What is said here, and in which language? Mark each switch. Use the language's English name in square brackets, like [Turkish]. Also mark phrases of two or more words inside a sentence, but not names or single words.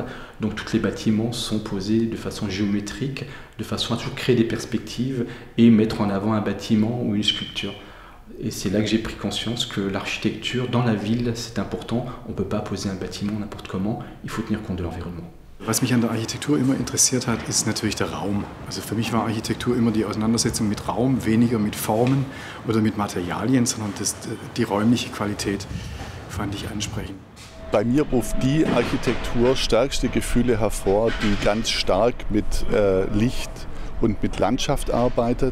[French] Donc tous les bâtiments sont posés de façon géométrique, de façon à toujours créer des perspectives et mettre en avant un bâtiment ou une sculpture. Et c'est là que j'ai pris conscience que l'architecture dans la ville, c'est important. On ne peut pas poser un bâtiment n'importe comment, il faut tenir compte de l'environnement. [German] Was mich an der Architektur immer interessiert hat, ist natürlich der Raum. Also für mich war Architektur immer die Auseinandersetzung mit Raum, weniger mit Formen oder mit Materialien, sondern die räumliche Qualität fand ich ansprechend. Bei mir ruft die Architektur stärkste Gefühle hervor, die ganz stark mit Licht und mit Landschaft arbeitet.